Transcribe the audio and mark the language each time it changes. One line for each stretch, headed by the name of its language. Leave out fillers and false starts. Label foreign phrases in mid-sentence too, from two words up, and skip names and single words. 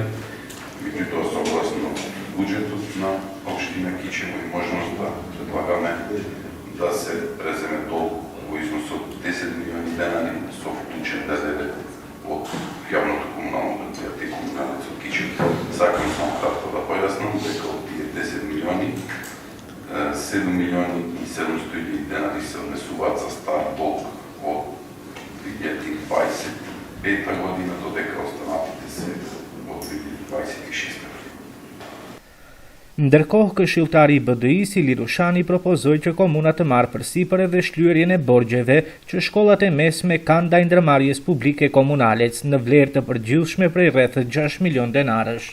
Macedonian: Тоа согласно буџетот на општина Кичево и можноста предлагаме да се преземе долг во износ од 10 милиони денари со вклучен ДДВ од јавното комунално предпријатие Комуналец од Кичево. Сакам само кратко да појаснам дека од тие 10 милиони 7 милиони и 700 денари се однесуваат за стар долг од 2025 година, додека останатите се од 2026.
Albanian: Ndërkohë, këshilltari i BDI-s Ili Rushani propozoi që komuna të marrë përsipër edhe shlyerjen e borxheve që shkollat e mesme kanë ndaj ndërmarrjes publike komunale në vlerë të përgjithshme prej rreth 6 milion denarësh.